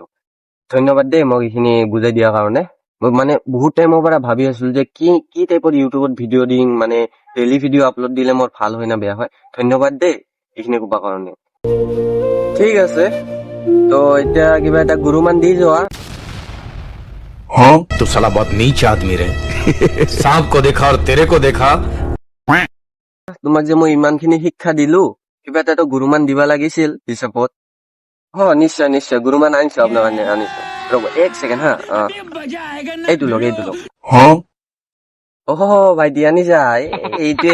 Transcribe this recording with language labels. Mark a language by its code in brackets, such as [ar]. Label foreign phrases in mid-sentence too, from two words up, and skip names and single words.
[as] ধন্যবাদ দেই মোক এইখিনি বুজাই দিয়াৰ কাৰণে। মই মানে বহুত টাইমৰ পৰা ভাবি আছিলো যে কি টাইপৰ ইউটিউবত ভিডিঅ' দিম, মানে [en] daily video upload [as] দিলে মোৰ ভাল হয় না বেয়া হয়। ধন্যবাদ দেই এইখিনি ক'বৰ কাৰণে। ঠিক আছে, তো এতিয়া কিবা এটা গুৰুমান দি যোৱা। [hi] तो साला बहुत नीच आदमी रे। सांप को देखा और तेरे को देखा। [as] তোমাক যে মই ইমানখিনি শিক্ষা দিলো, কিবা এটা গুৰুমান দিবা লাগিছিল হিচাপত। নিশ্চয় গুৰুমান আনিছো আপোনাৰ কাৰণে, আনিছো। ৰ'ব 1 ছেকেণ্ড হা। এইটো লওক। ভাইটি আনিছা, এইটোৱে।